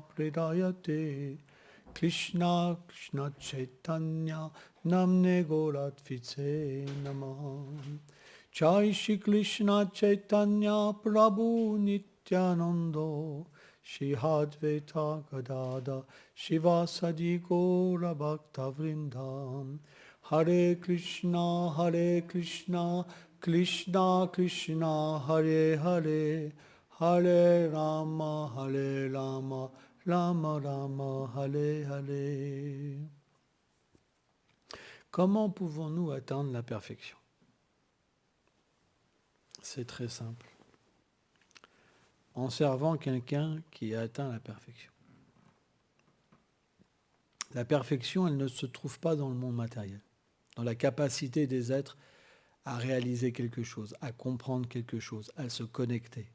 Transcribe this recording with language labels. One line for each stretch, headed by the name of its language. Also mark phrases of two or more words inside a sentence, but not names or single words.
Sanskrit: Pradayate Krishna Krishna Chaitanya Namne Goratvice Namaha Jai Shri Krishna Chaitanya Prabhu Nityanando Shri Advaita Gadada Shivasadi Gaura Bhakta Vrindam Hare Krishna Krishna Krishna Hare Hare Hare Rama Rama Rama Hare Hare.
French: Comment pouvons-nous atteindre la perfection? C'est très simple. En servant quelqu'un qui a atteint la perfection. La perfection, elle ne se trouve pas dans le monde matériel, dans la capacité des êtres à réaliser quelque chose, à comprendre quelque chose, à se connecter.